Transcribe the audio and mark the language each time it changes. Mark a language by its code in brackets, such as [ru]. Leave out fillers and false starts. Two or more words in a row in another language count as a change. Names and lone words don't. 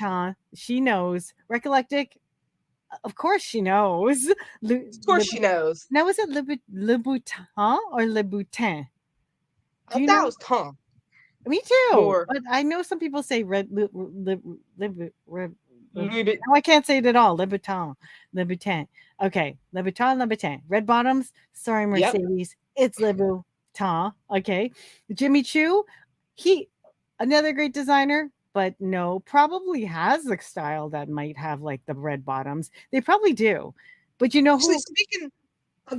[en] Vuitton. She knows. Recollectic. Of course she knows. Of course she knows. Now, is it Le Boutin or Le Boutin? Do I you thought know? it was Tom. Me too. More. But I know some people say red. Louis No, I can't say it at all. Le Boutin. Le Boutin. Okay. Le Boutin, Le Boutin. Red bottoms. Sorry, Yep. Mercedes. It's Le Boutin. Okay. Jimmy Choo. Another great designer, but no, probably has a style that might have like the red bottoms. They probably do. But you know Actually, who? speaking of